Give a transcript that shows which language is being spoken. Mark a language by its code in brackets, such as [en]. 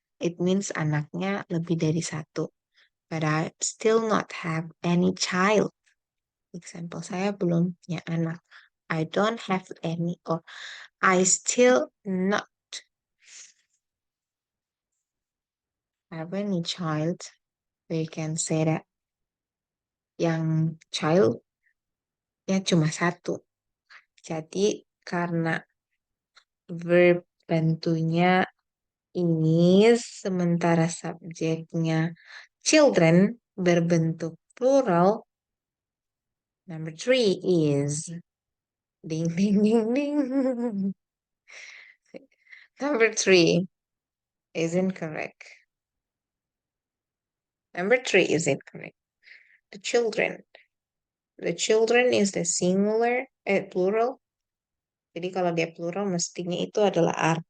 [en] It means [id] anaknya lebih dari satu. [en] But I still not have any child. Example, [id] saya belum punya anak. [en] I don't have any or I still not have any child. We can say that yang child [id] ya cuma satu. Jadi karena verb bantunya ini sementara subjeknya children berbentuk plural. [en] Number 3 is ding ding ding ding. Number 3 is incorrect. Number 3 is incorrect. The children. The children is the singular, plural. [id] Jadi kalau dia plural mestinya itu adalah are.